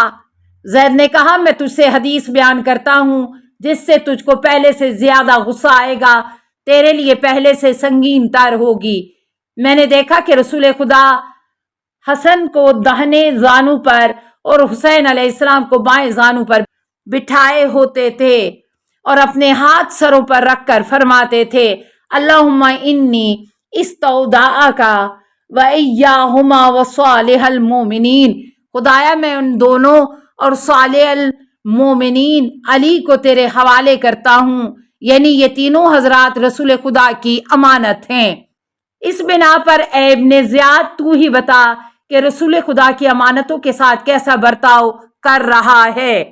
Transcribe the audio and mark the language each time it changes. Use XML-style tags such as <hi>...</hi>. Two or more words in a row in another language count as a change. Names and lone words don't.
<ur>زید نے کہا میں تجھ سے حدیث بیان کرتا ہوں جس سے تجھ کو پہلے سے زیادہ غصہ آئے گا، تیرے لیے پہلے سے سنگین تر ہوگی۔ میں نے دیکھا کہ رسول خدا حسن کو داہنے زانو پر اور حسین علیہ السلام کو بائیں زانو پر بٹھائے ہوتے تھے اور اپنے ہاتھ سروں پر رکھ کر فرماتے تھے</ur> <ar>اللہم انی استودعک و ایاہما و صالح المومنین،</ar> <ur>خدایا میں ان دونوں اور</ur> <ar>صالح المومنین</ar> <ur>علی کو تیرے حوالے کرتا ہوں، یعنی یہ تینوں حضرات رسول خدا کی امانت ہیں۔ اس بنا پر اے ابن زیاد تو ہی بتا کہ رسول خدا کی امانتوں کے ساتھ کیسا برتاؤ کر رہا ہے۔</ur>